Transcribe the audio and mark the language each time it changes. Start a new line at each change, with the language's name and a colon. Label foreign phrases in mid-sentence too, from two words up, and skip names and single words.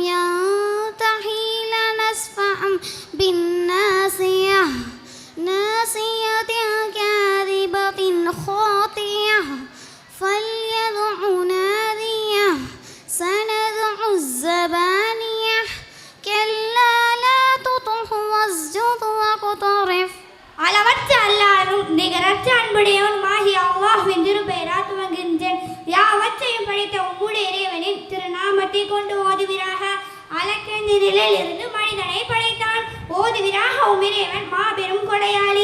Arabic: ينتهي لنسفعا بالناصية ناصية كاذبة خاطئة فليدع ناديه سندع الزبانية كلا لا تطعه واسجد واقترب.
Tamil: அளவற்ற அல்லாஹ்வும் நிகரற்ற அன்புடையவனுமாகிய அல்லாஹ்வின் திருப்பெயரால் துவங்குகின்றேன். யாவற்றையும் படைத்த உம்முடைய இறைவனின் திருநாமத்தை கொண்டு ஓதுவீராக. அலக்கென்ற நிலையில் இருந்து மனிதனை படைத்தான். ஓதுவீராக உம்மிறைவன் மாபெரும் கொடையாளி.